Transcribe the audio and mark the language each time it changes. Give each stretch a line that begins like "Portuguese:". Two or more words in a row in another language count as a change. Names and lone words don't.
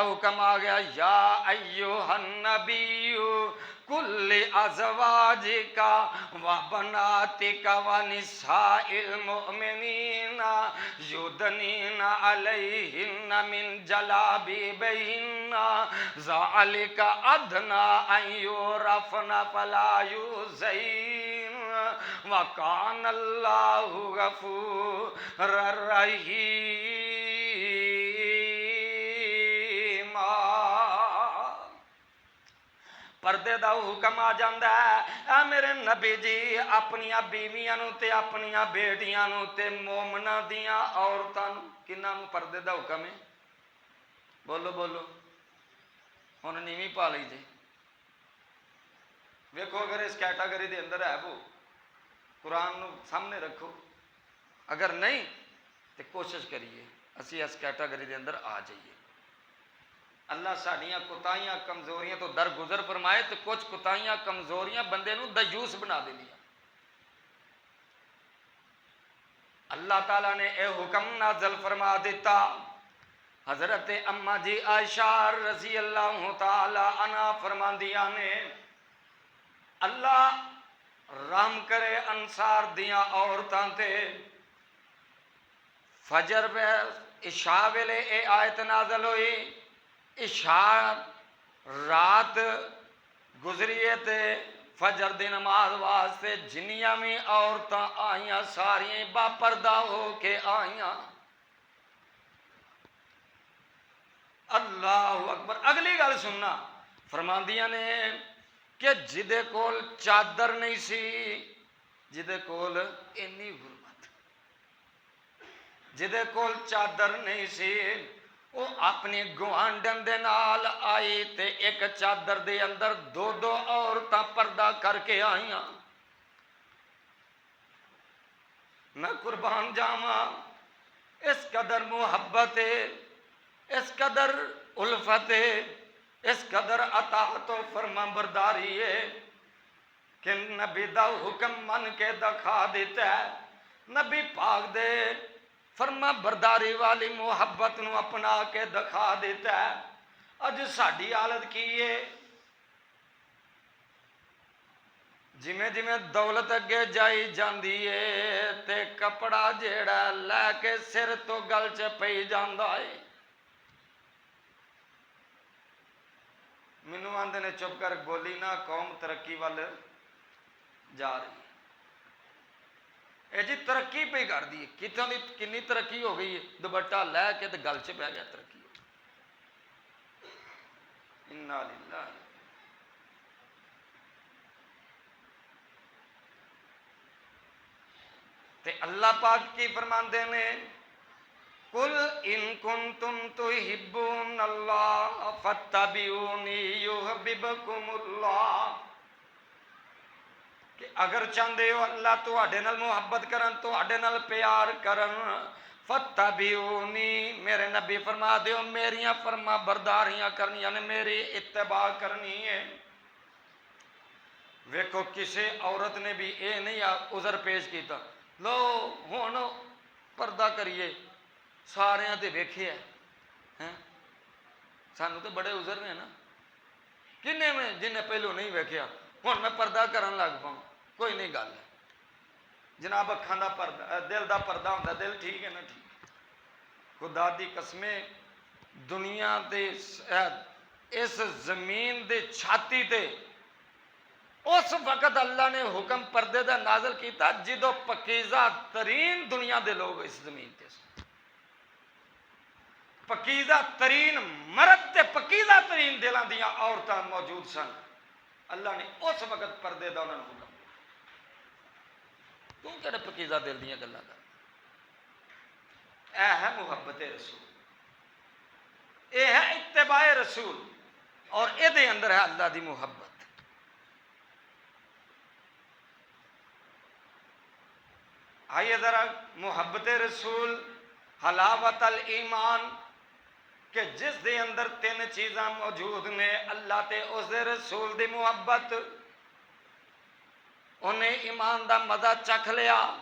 Punjabi: حکم آ گیا
Arabic: یا ایوہ النبی کل ازواجک و بناتک و نساء المؤمنین یدنین علیہن من جلابیبہن ذالک ادنی ان یعرفن فلا یؤذین وکان اللہ غفور رحیم۔
Punjabi: پردے دا حکم آ جاندا ہے اے میرے نبی جی اپنیاں بیویاں نو تے اپنیاں بیٹیاں نو تے مومناں دیاں عورتاں نو کناں نو پردے دا حکم ہے؟ بولو بولو ہن نیویں پا لئی جی۔ ویکھو اگر اس کیٹاگری دے اندر ہے وہ قرآن نو سامنے رکھو، اگر نہیں تو کوشش کریے اسی اس کیٹاگری دے اندر آ جائیے۔ اللہ ساڈیاں کوتاہیاں کمزوریاں تو درگزر فرمائے تو کچھ کوتاہیاں کمزوریاں بندے نو دیوس بنا دینیاں۔ اللہ تعالیٰ نے اے حکم نازل فرما دیتا، حضرت اماں جی عائشہ
Arabic: رضی اللہ تعالی عنہا
Punjabi: فرماندیاں نے اللہ رحم کرے انصار دیاں عورتاں تے، فجر عشاء ویلے اے آیت نازل ہوئی، عشاء رات گزریے تے فجر دی نماز واسطے جنیاں بھی عورتاں آئیاں ساریاں با پردہ ہو کے آئیاں۔ اللہ اکبر۔ اگلی گل سننا، فرماندیاں نے کہ جدے کول چادر نہیں سی، جدے کول اینی غربت، جدے کول چادر نہیں سی وہ اپنی گوانڈن دے نال آئی تے ایک چادر دے اندر دو دو عورتاں پردہ کر کے آئیاں۔ میں قربان جاواں اس قدر محبت ہے، اس قدر الفت ہے، اس قدر اطاعت و فرما برداری ہے کہ نبی دا حکم من کے دکھا دیتا ہے، نبی پاک دے فرما برداری والی محبت نو اپنا کے دکھا دیتا ہے۔ اج ساڈی حالت کی ہے؟ جویں جویں دولت اگے جائی جاندی ہے تے کپڑا جیڑا لے کے سر تو گل چ پئی جاندا ہے۔ مینوں آندے نے چپ کر بولی نہ، قوم ترقی وال جا رہی ہے۔ اے جی ترقی پہ کر دی، کتوں دی کنی ترقی ہو گئی ہے، دوپٹہ لے کے تے گل چ پہ گیا ترقی ہو گئی۔
Arabic: انا للہ۔
Punjabi: تے اللہ پاک کی فرماندے نے
Arabic: قل ان کنتم تحبون اللہ فاتبعونی یحببکم اللہ،
Punjabi: کہ اگر چاہتے ہو اللہ تواڈے نال محبت کرن، تواڈے نال پیار کرن، فتبعونی میرے نبی فرما دیو میریاں فرما برداریاں کرنیاں نے، میری اتباع کرنی ہے۔ ویکھو کسی عورت نے بھی اے نہیں عذر پیش کیتا لو ہن پردہ کریے ساریاں تے ویکھیا ہے، سانو تو بڑے عذر نے نا، کنے میں جنہیں پہلو نہیں ویکھیا ہن میں پردہ کرن لگ پاؤں، کوئی نہیں گل جناب، اکھاں دا پردہ دل دا پردہ ہوندا، دل ٹھیک ہے نا، ٹھیک خدا دی قسمیں دنیا تے اس زمین دے چھاتی تے اس وقت اللہ نے حکم پردے دا نازل کیتا جدو پکیزہ ترین دنیا دے لوگ اس زمین تے سن، پکیزہ ترین مرد تے پکیزہ ترین دلان دیاں عورتاں موجود سن، اللہ نے اس وقت پردے دا انہوں نے حکم دیا۔ کیوں کہ پکیزہ دل دیاں گلاں دا اے ہے محبت رسول، اے ہے اتباع رسول، اور اے دے اندر ہے اللہ دی محبت۔ آئیے ذرا محبت رسول،
Arabic: حلاوت الایمان،
Punjabi: کہ جس دے اندر تین چیزاں موجود نے، اللہ تے اس دے رسول دی محبت، انہیں ایمان دا مزہ چکھ لیا۔